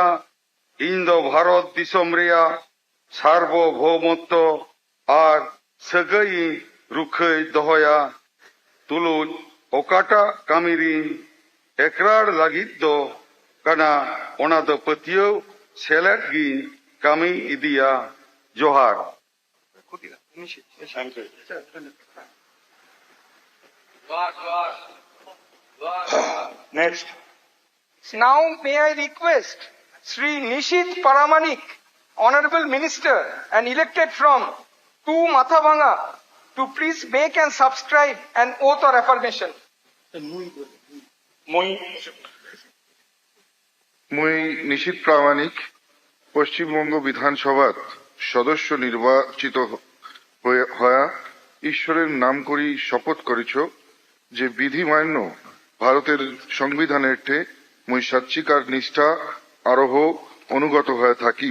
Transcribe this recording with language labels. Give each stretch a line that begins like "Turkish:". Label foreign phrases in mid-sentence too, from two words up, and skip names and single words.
Santali: ᱤᱧ ᱫᱚ ᱵᱷᱟᱨᱚᱛ ᱫᱤᱥᱚᱢ ᱨᱮᱭᱟᱜ ᱥᱟᱨᱵᱚᱵᱷৌমত্ব ᱟᱨ ᱥᱟᱹᱜᱟᱹᱭ ᱤᱧ ᱨᱩᱠᱷᱟᱹᱭ ᱫᱚᱦᱚᱭᱟ। ᱛᱩᱞᱩᱡ ᱚᱠᱟᱴᱟᱜ ᱠᱟᱹᱢᱤ ᱨᱤᱧ ᱮᱠᱨᱟᱲ ᱞᱟᱹᱜᱤᱫ ᱫᱚ ᱠᱟᱱᱟ ᱚᱱᱟ ᱫᱚ ᱯᱟᱹᱛᱭᱟᱹᱣ ᱥᱮᱞᱮᱫ ᱜᱤᱧ ᱠᱟᱹᱢᱤ ᱤᱫᱤᱭᱟ। ᱡᱚᱦᱟᱨ।
English: Thank you. Next. Now may I request Sri Nishit Paramanik, Honorable Minister and elected from 2 Mathabanga, to please make and subscribe an oath or affirmation.
Rangpuri: Moi. মুই নিশীথ প্রামাণিক পশ্চিমবঙ্গ বিধানসভার সদস্য নির্বাচিত হয়া ঈশ্বরের নাম করি শপথ করিছ যে বিধি মান্য ভারতের সংবিধানের টে মুই সাচ্চিকার নিষ্ঠা আরোহ অনুগত হয়ে থাকি।